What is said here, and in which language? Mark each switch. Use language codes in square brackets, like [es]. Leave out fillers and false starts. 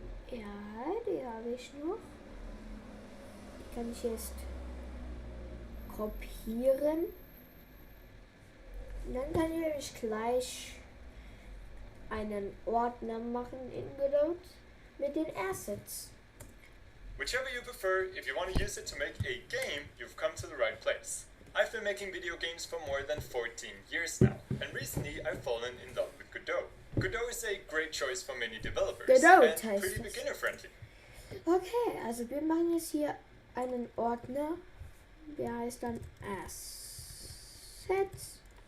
[de] Ja, die habe ich noch. Die kann ich jetzt kopieren. Und dann kann ich nämlich gleich einen Ordner machen in Godot mit den Assets. [en] Whichever you prefer, if you want to use it to make a game, you've come to the right place. I've been making video games for more than 14 years now, and recently I've fallen in love with Godot. Godot is a great choice for many developers Godot and pretty beginner friendly. [de] Okay, also wir machen jetzt hier einen Ordner, der heißt dann Assets.